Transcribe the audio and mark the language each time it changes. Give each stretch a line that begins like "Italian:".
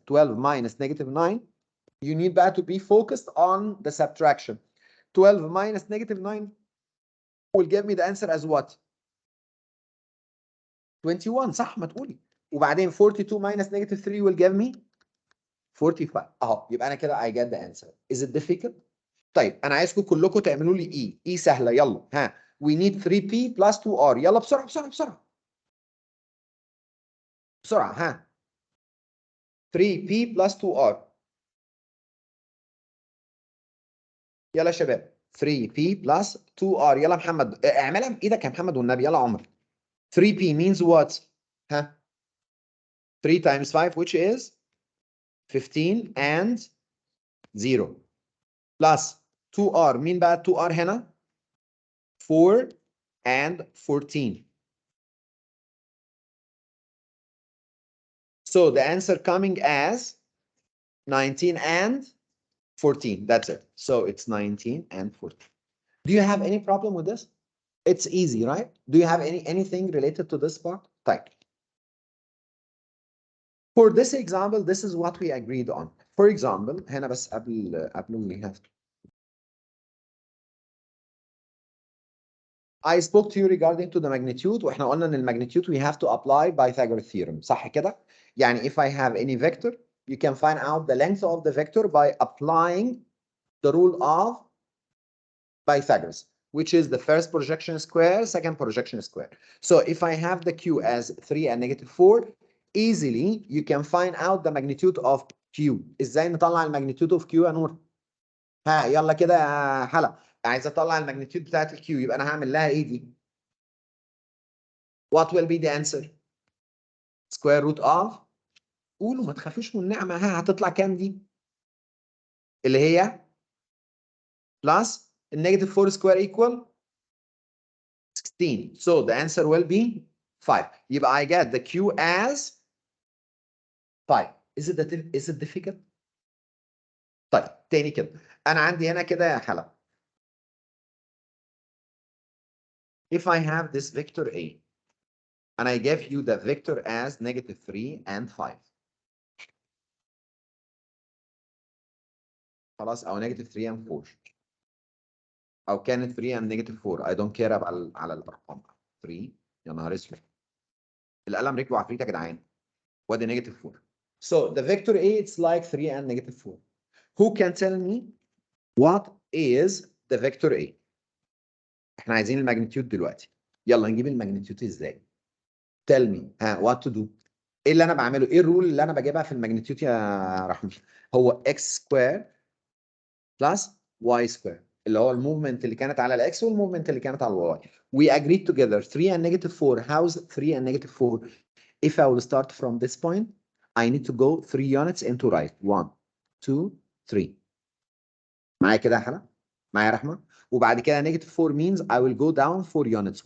English: 12 minus -9. You need بقى to be focused on the subtraction. 12 minus -9 will give me the answer as what?
Arabic: 21. صح ما تقولي.
English: وبعدين 42 minus -3 will give me 45.
Arabic: اهو يبقى انا كده
English: I get the answer. Is it difficult؟
Arabic: طيب انا عايزكم كلكم تعملوا لي E سهله.
English: يلا ها. We need 3P plus 2R.
Arabic: يلا بسرعه بسرعه بسرعه بسرعه ها.
English: 3P plus 2R.
Arabic: يلا يا شباب. 3P plus 2R. يلا محمد اعملها بايدك يا محمد والنبي. يلا عمر.
English: 3P means what؟ ها. 3 times 5 which is 15 and 0 plus 2R.
Arabic: مين بقى 2R هنا؟ 4 and 14.
English: So the answer coming as 19 and 14. That's it. So it's 19 and 14. Do you have any problem with this? It's easy, right? Do you have anything related to this part?
Arabic: طيب.
English: For this example, this is what we agreed on. For example, هنا بس قبل we have to. I spoke to you regarding to the magnitude
Arabic: واحنا قلنا ان
English: الماgnitude we have to apply Pythagoras theorem.
Arabic: صح كده؟ يعني
English: if I have any vector, you can find out the length of the vector by applying the rule of Pythagoras, which is the first projection square, second projection square. So if I have the Q as 3 and -4, easily you can find out the magnitude of Q.
Arabic: ازاي نطلع الماgnitude of Q يا نور؟ ها يلا كده يا حلا. عايز اطلع الماgnitude بتاعت الكيو يبقى انا هعمل لها ايه دي؟
English: What will be the answer? Square root of.
Arabic: قولوا ما تخافوش من النعمة. ها هتطلع كام دي؟ اللي هي plus -4 square equal 16.
English: So the answer will be 5. يبقى I get the Q as 5. Is it difficult؟
Arabic: طيب تاني كده. أنا عندي هنا كده يا حلا.
English: If I have this vector A and I gave you the vector as -3 and 5.
Arabic: خلاص أو
English: -3 and 4. أو كانت 3 and -4. I don't care على الأرقام.
Arabic: 3 يا نهار اسود. القلم رجله عفريت يا جدعان. وادي -4.
English: So the vector A it's like 3 and -4. Who can tell me what is the vector A؟
Arabic: احنا عايزين الماجنتيود دلوقتي. يلا نجيب الماجنتيود ازاي؟
English: Tell me
Arabic: ها what to do. ايه اللي انا بعمله؟ ايه الرول اللي انا بجيبها في الماجنتيود يا رحمة؟ هو x سكوير بلس y سكوير اللي هو الموفمنت اللي كانت على الاكس والموفمنت اللي كانت على الواي.
English: We agreed together 3 and -4. How's 3 and -4? If I will start from this point, I need to go 3 units into right. 1 2 3.
Arabic: معايا كده يا حلا؟ معايا يا رحمة؟
English: وبعد كده negative 4 means I will go down 4 units.